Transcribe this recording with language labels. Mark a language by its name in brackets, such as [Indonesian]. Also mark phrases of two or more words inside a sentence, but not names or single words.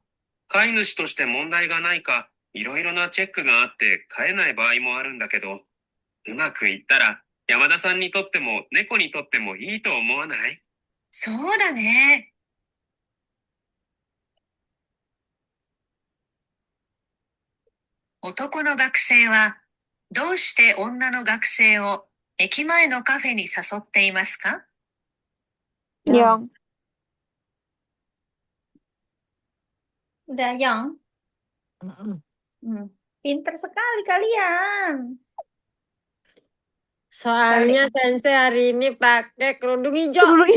[Japanese] 飼い主として問題がないか、いろいろなチェックがあって飼えない場合もあるんだけど、うまくいったら山田さんにとっても猫にとってもいいと思わない？そうだね。男の学生はどうして女の学生を駅前のカフェに誘っていますか？ [Indonesian] Yang. Udah yang, pinter sekali kalian. Soalnya Sensei hari ini pakai kerudung hijau.